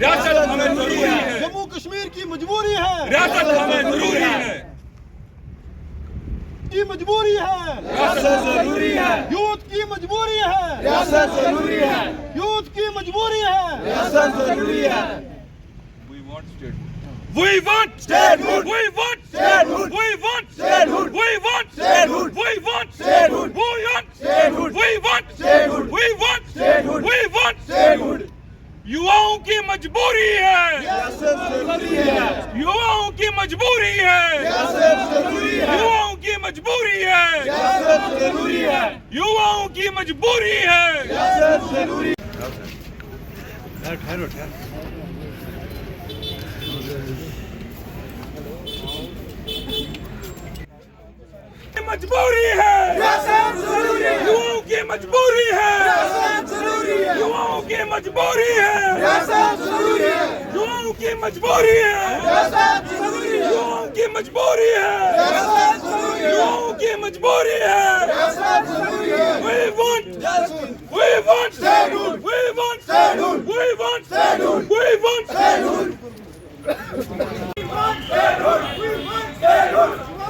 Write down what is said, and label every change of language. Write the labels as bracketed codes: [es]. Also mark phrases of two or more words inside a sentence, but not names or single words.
[hi] रियासत हमें जरूरी है, जम्मू कश्मीर की मजबूरी है, रियासत हमें जरूरी है, की मजबूरी है, रियासत जरूरी है, यूथ की मजबूरी है, रियासत जरूरी है, यूथ की मजबूरी है, रियासत जरूरी है। [en] We want statehood. We want statehood. We want statehood. We want statehood. We want statehood. We want statehood. We want statehood. We want statehood. We want statehood. [hi] युवाओं की मजबूरी है, रियासत जरूरी है, युवाओं की मजबूरी है, रियासत जरूरी है, युवाओं की मजबूरी है, रियासत जरूरी है, युवाओं की मजबूरी है, रियासत जरूरी है। ठहरो ठहरो। मजबूरी है, युवाओं की मजबूरी है, युवाओं की मजबूरी है, युवाओं की मजबूरी है, युवाओं की मजबूरी है, युवाओं की मजबूरी है। [en] We want, we want, we want, we want, we want,